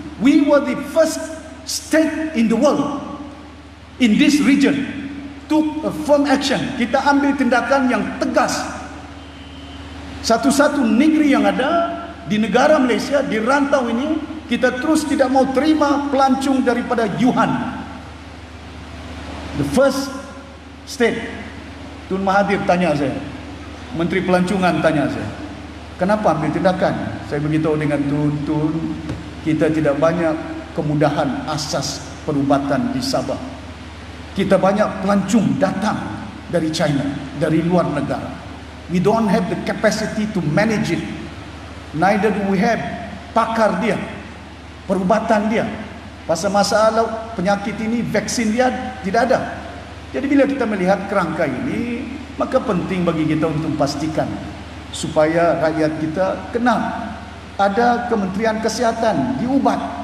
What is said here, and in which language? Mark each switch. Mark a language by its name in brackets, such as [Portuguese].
[English] We were the first state in the world, in this region, took a firm action. [Malay] Kita ambil tindakan yang tegas. Satu-satu negeri yang ada di negara Malaysia, di rantau ini, kita terus tidak mau terima pelancong daripada Wuhan. [English] The first state. [Malay] Tun Mahathir tanya saya, Menteri Pelancongan tanya saya, kenapa ambil tindakan? Saya beritahu dengan Tun, kita tidak banyak kemudahan asas perubatan di Sabah. Kita banyak pelancong datang dari China, dari luar negara. [English] We don't have the capacity to manage it. Neither do we have [Malay] pakar dia, perubatan dia. Pasal masalah penyakit ini, vaksin dia tidak ada. Jadi bila kita melihat kerangka ini, maka penting bagi kita untuk pastikan supaya rakyat kita kenal ada Kementerian Kesihatan diubat.